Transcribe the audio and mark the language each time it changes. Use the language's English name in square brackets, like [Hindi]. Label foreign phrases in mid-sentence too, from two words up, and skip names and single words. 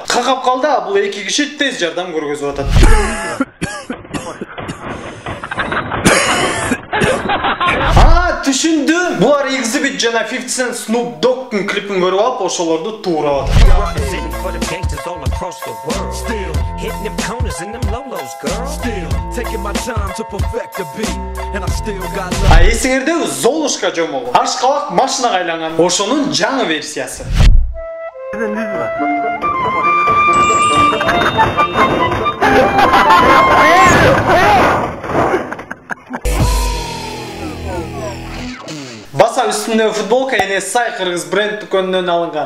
[Kyrgyz] Какап калды, бул эки киши тез жардам көргөзүп атат. Түшүндүм. Булар Exhibit жана 50 Cent Snoop Dogg'тун клипин көрүп алып, ошолорду туурап атат. [English] Hitting them corners and them lolos, girl. Still taking my time to perfect the beat, and I still got love. [Kyrgyz] Эсиңерде Золушка жомогу. Ашкабак машинага айланган. Ошонун жаңы версиясы. Баса үстүндөгү футболка эне сай кыргыз бренд дүкөнүнөн алынган.